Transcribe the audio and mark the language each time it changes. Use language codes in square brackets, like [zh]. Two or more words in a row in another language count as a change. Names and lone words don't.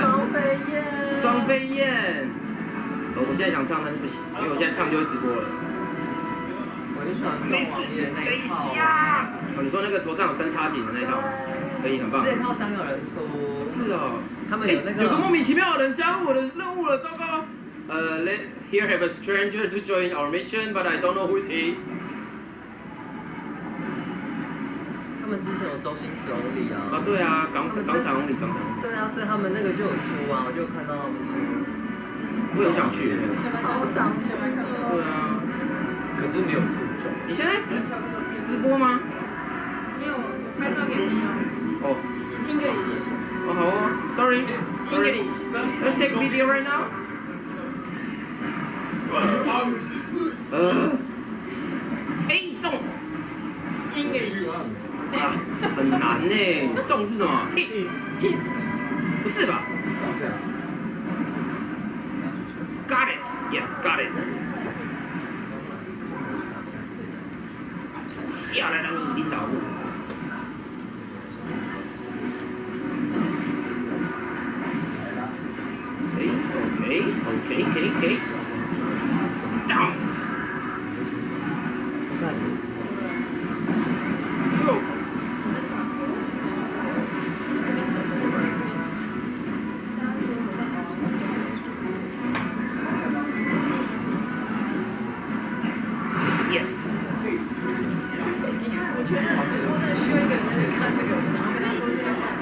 [zh] 双飞燕。我现在想唱，但是不行，因为我现在唱就会直播了。没事，等一下。哦，你说那个头上有三叉戟的那一套，可以，很棒。这套想有人出。是哦，他们有那个。有个莫名其妙的人加入我的任务了，糟糕。 [en] Here have a stranger to join our mission, but I don't know who is he. [zh] 他们之前有周星驰 only 啊。啊，对啊，港产 only。对啊，所以他们那个就有出啊，我就看到他们出。我有想去。超想去。对啊。可是没有出众。你现在直播吗？没有，拍照给你啊。哦。 English。哦，好哦 ，Sorry。 English。 [en] Can I take video right now? [zh] 中。 English。很难呢，中是什么 ？Hit。不是吧 [en] ？Got it. Yes, got it. [zh] 下来让你领导我。Okay. [en] Down. Go. Yes. [zh] 我觉得直播真的需要一个人在那边看这个，然后跟他说现在看。